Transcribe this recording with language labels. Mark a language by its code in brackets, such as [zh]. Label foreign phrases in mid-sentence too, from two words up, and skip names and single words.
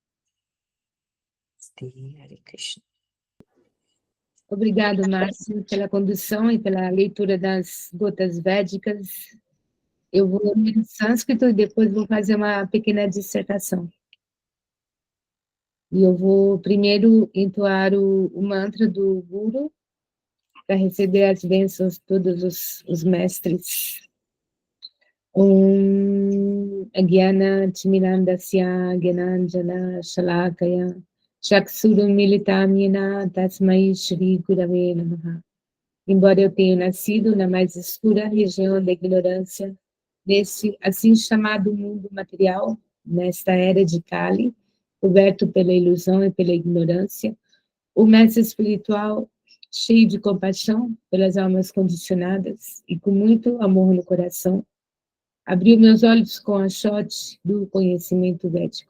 [pt] Obrigado, Márcio, pela condução e pela leitura das gotas védicas. Eu vou ler em sânscrito e depois vou fazer uma pequena dissertação. E eu vou primeiro entoar o mantra do Guru, para receber as bênçãos de todos os mestres. [sa] ॐ अज्ञान तिमिरान्धस्य ज्ञानाञ्जन शलाकया चक्षुरुं मिलितं येन तस्मै श्री गुरवे नमः. [pt] Embora eu tenha nascido na mais escura região da ignorância, nesse assim chamado mundo material, nesta era de Kali, coberto pela ilusão e pela ignorância, o mestre espiritual, cheio de compaixão pelas almas condicionadas e com muito amor no coração, abriu meus olhos com a shot do conhecimento védico.